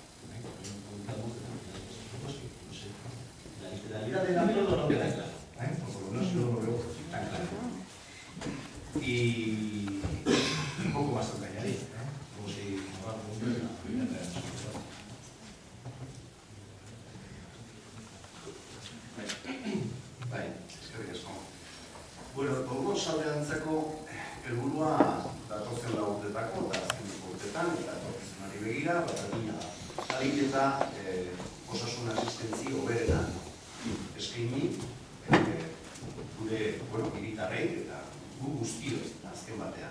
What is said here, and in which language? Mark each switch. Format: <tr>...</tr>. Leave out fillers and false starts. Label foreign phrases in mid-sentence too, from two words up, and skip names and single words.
<es>La literalidad del acuerdo no queda clara, o por lo menos yo no lo veo tan claro. Y un poco más de añadir, como si me va a preguntar la primera de las cosas.</es> <eu>Bai, eskerrik asko. Bueno, Tolosaldeantzako helburua datozen urtetako eta azkeneko urtetan eta etorkizunari begira, berdina da. Ahalik eta osasun asistentzi hoberena eskaini gure hiritarrei eta gu guztioi azken batean.</eu>